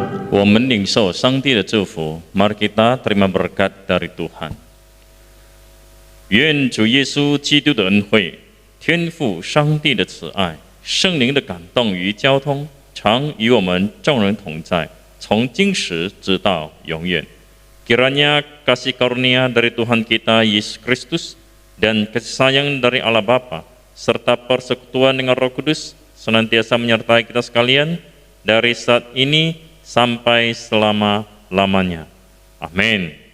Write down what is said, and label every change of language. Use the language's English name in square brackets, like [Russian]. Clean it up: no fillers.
[Chinese] 我们领受上帝的祝福， [Indonesian] mari kita terima berkat dari Tuhan。 [Chinese] 愿主耶稣基督的恩惠、天父上帝的慈爱、圣灵的感动与交通，常与我们众人同在，从今时直到永远。 [Indonesian] Kiranya kasih karunia dari Tuhan kita Yesus Kristus dan kasih sayang dari Allah Bapa serta persekutuan dengan Roh Kudus senantiasa menyertai kita sekalian dari saat ini sampai selama-lamanya. Amin.